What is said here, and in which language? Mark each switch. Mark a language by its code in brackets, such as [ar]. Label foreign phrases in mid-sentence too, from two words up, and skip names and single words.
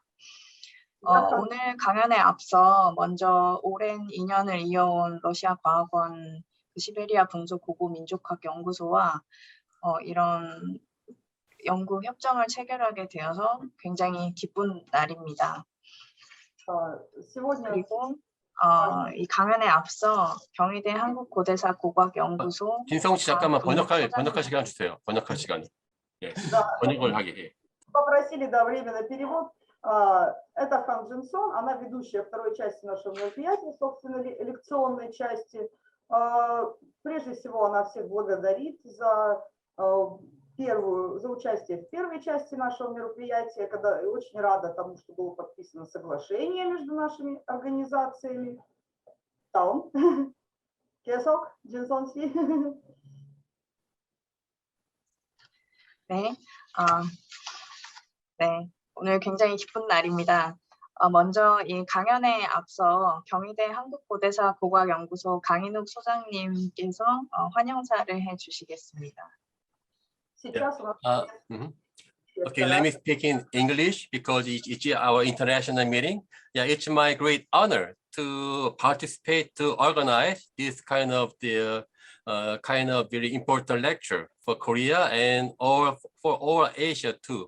[ko] 오늘 강연에 앞서 먼저 오랜 인연을 이어온 러시아과학원 시베리아분소 고고민족학연구소와 이런 연구 협정을 체결하게 되어서 굉장히 기쁜 날입니다. 그리고 이 강연에 앞서 경희대 한국고대사 고고학연구소 진성 씨 잠깐만 번역할 시간 주세요. 번역할 시간. 예, 번역을 하게 해. [ru] Попросили, да, временный перевод. Это Хан Джинсон, она ведущая второй части нашего мероприятия, собственно, лекционной части. Прежде всего, она всех благодарит за участие в первой части нашего мероприятия, когда очень рада тому, что было подписано соглашение между нашими организациями. Таун, Кесок, Джинсон Си. [ko] 네, 네, 오늘 굉장히 기쁜 날입니다. 먼저 이 강연에 앞서 경희대 한국고대사 고고학연구소 강인욱 소장님께서 환영사를 해주시겠습니다. [en] Okay, let me speak in English because it's our international meeting. Yeah, it's my great honor to participate to organize this kind of very important lecture for Korea and for all Asia too.